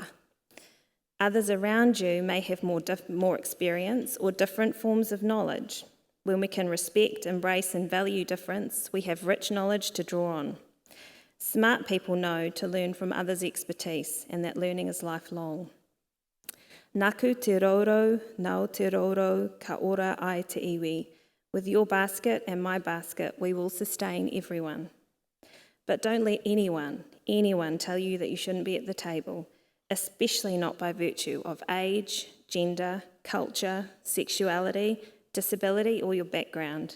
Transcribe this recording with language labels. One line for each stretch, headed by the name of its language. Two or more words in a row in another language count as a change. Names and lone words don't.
English: Others around you may have more experience or different forms of knowledge. When we can respect, embrace, and value difference, we have rich knowledge to draw on. Smart people know to learn from others' expertise, and that learning is lifelong.
Māori: Naku te roro, nau te roro, ka ora ai te iwi.
English: With your basket and my basket, we will sustain everyone. But don't let anyone tell you that you shouldn't be at the table, especially not by virtue of age, gender, culture, sexuality, disability, or your background.